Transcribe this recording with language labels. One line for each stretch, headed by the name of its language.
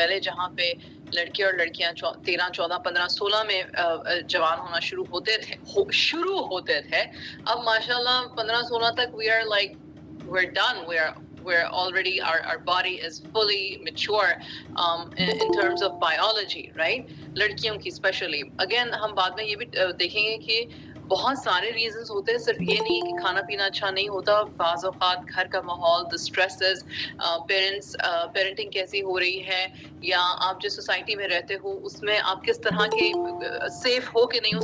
Urdu: پہلے جہاں پہ لڑکے اور لڑکیاں 13 14 15 16 میں جوان ہونا شروع ہوتے تھے، اب ماشاءاللہ 15 16 تک
English: we're done. We're already our body is fully mature in terms of biology, right?
Urdu: لڑکیوں کی اسپیشلی. اگین ہم بعد میں یہ بھی دیکھیں گے کہ بہت سارے ریزنز ہوتے ہیں، صرف یہ نہیں کہ کھانا پینا اچھا نہیں ہوتا. بعض اوقات گھر کا ماحول، the stresses، پیرنٹنگ کیسی ہو رہی ہے، یا آپ جس سوسائٹی میں رہتے ہو اس میں آپ کس طرح کے سیف ہو کہ نہیں ہو.